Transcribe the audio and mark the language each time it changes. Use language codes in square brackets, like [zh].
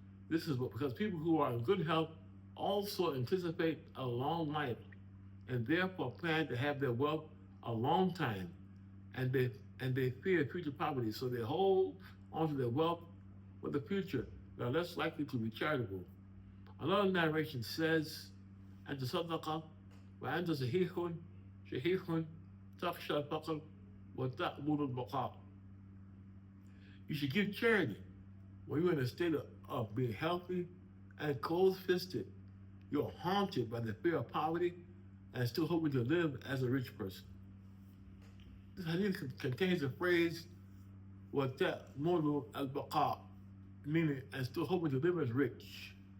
[en] This is because people who are in good health also anticipate a long life and therefore plan to have their wealth a long time, and they fear future poverty, so they hold onto their wealth for the future. They are less likely to be charitable. Another narration says, [ar] أنت صدقة وأنت شحيح تخشى الفقر وتأمل البقاء. [en] You should give charity when you're in a state of being healthy and close-fisted, you're haunted by the fear of poverty and still hoping to live as a rich person. This hadith contains a phrase, [ar] وَتَأْمُلُ الْبَقَاء, [en] meaning, and still hoping to live as rich.